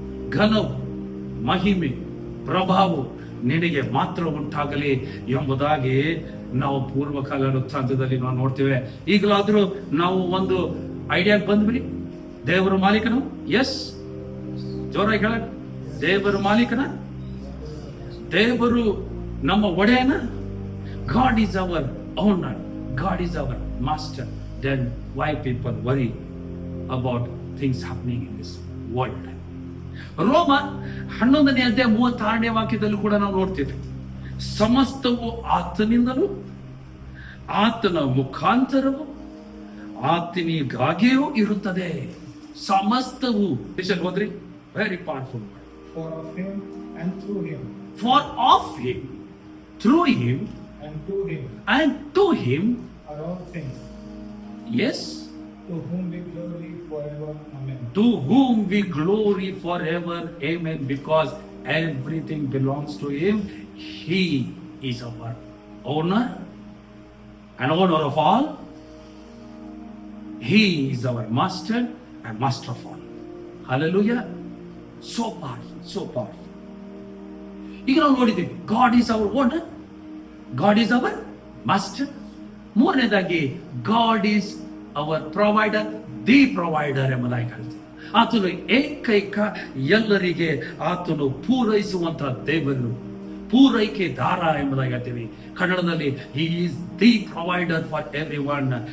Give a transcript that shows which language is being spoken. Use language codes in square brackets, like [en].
[kn] ಘನವು, ಮಹಿಮೆ, ಪ್ರಭಾವ ನಿನಗೆ ಮಾತ್ರ ಉಂಟಾಗಲಿ ಎಂಬುದಾಗಿ ನಾವು ಪೂರ್ವಕಾಲ ವೃತ್ತಾಂತದಲ್ಲಿ ನಾವು ನೋಡ್ತೇವೆ. ಈಗಲಾದ್ರೂ ನಾವು ಒಂದು ಐಡಿಯಾಗೆ ಬಂದ್ಬಿಡಿ. ದೇವರ ಮಾಲೀಕನು, ಎಸ್ ಜೋರಾಗಿ ಹೇಳ, ದೇವರ ಮಾಲೀಕನ, ದೇವರು ನಮ್ಮ ಒಡೆಯನ. [en] God is our owner, God is our master. Then why people worry about things happening in this world? [kn] ರೋಮ 11ನೇ ಅಧ್ಯಾಯ 36ನೇ ವಾಕ್ಯದಲ್ಲಿ ಕೂಡ ನಾವು ನೋಡ್ತೇವೆ, ಸಮಸ್ತವು ಆತನಿಂದಲೂ ಆತನ ಮುಖಾಂತರವು ಆತನಿಗಾಗಿಯೂ ಇರುತ್ತದೆ. ಸಮಸ್ತವು ಹೋದ್ರಿ, very powerful. [en] For of him and through him. For of him, through him and to him. And to him are all things. Yes. To whom we glory forever. Amen. To whom we glory forever. Amen. Because everything belongs to him. He is our owner and owner of all. He is our master and master of all. Hallelujah. So powerful, so powerful. [kn] ಈಗ ನಾವು ನೋಡಿದ್ದೀವಿ, [en] God is our owner, God is our master. [kn] ಮೂರನೇದಾಗಿ [en] God is our provider, the provider [kn] ಎಂಬುದಾಗಿ ಹೇಳ್ತೀವಿ. ಆತನು ಏಕೈಕ, ಎಲ್ಲರಿಗೆ ಆತನು ಪೂರೈಸುವಂತಹ ದೇವರು, ಪೂರೈಕೆ ದಾರ ಎಂಬುದಾಗಿ ಹೇಳ್ತೀವಿ ಕನ್ನಡದಲ್ಲಿ. [en] He is the provider for everyone.